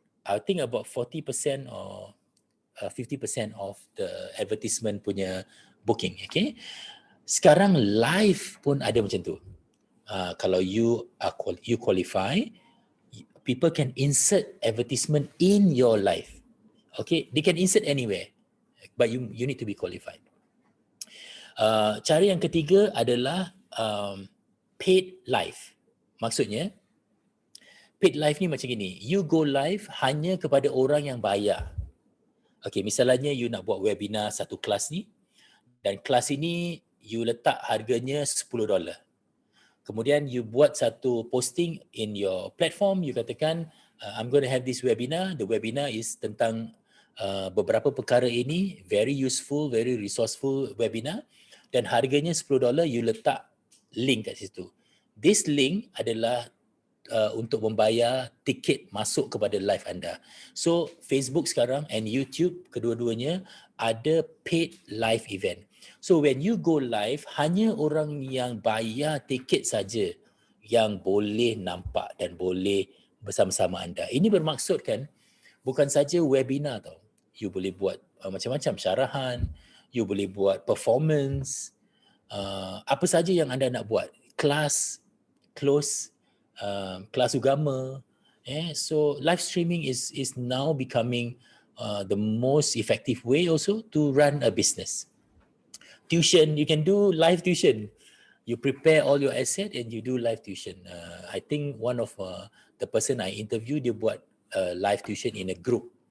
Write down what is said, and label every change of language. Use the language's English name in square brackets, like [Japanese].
[English] I think about 40% or 50% of the advertisement punya booking. Okay? [Malay] Sekarang live pun ada macam tu. [English] Kalau you qualify, people can insert advertisement in your live. Okay, they can insert anywhere, but you need to be qualified. [Malay] Cara yang ketiga adalah paid live. Maksudnya, paid live ni macam gini. [English] You go live [Malay] hanya kepada orang yang bayar. Okay, misalnya you nak buat webinar satu kelas ni, dan kelas ini you letak harganya $10. Kemudian you buat satu [English] posting in your platform, you katakan, I'm going to have this webinar. The webinar is [Malay] tentang beberapa perkara ini, [English] very useful, very resourceful webinar, [Malay] dan harganya $10, you letak link kat situ. [English] This link [Malay] adalah untuk membayar tiket masuk kepada live anda. [English] So Facebook sekarang and YouTube [Malay] kedua-duanya ada [English] paid live event. So when you go live, [Malay] hanya orang yang bayar tiket saja yang boleh nampak dan boleh bersama-sama anda. Ini bermaksud kan, bukan saja webinar tau. You boleh buat macam-macam syarahan, you boleh buat performance, apa saja yang anda nak buat. Kelas, close, kelas agama. [English] So live streaming is now becoming the most effective way also to run a business. Tuition, you can do live tuition. You prepare all your asset and you do live tuition. I think one of the person I interviewed, [Malay] dia buat [English] live tuition in a group.